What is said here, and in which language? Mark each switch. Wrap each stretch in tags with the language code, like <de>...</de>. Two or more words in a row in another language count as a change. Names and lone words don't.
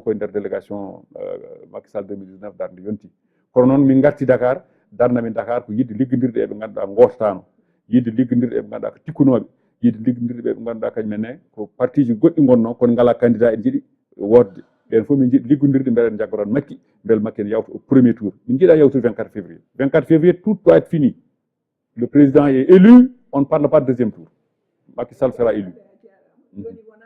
<ff>koye nder délégation Macky Sall 2019 darde yonti kono noon min garti Dakar darnamin Dakar ko yidde liggodirde eɓe ganduɗa gototano yidde liggodirde eɓe ganduɗa ko tikkunoɓe yidde liggodirde ɓe ganduɗa kañumenne ko parti ji goɗɗi gonno kono ngala candidat en jiiɗi wodde ɓen fof min jiiɗi liggodirde beele en jaggoron Macky beele Macky en yawta</ff> <fr>au premier tour</fr> <ff>min jiiɗa yawtude</ff> <fr>24 février 24 février tout doit être fini le président est élu on ne parle pas de deuxième tour Macky Sall sera élu</fr>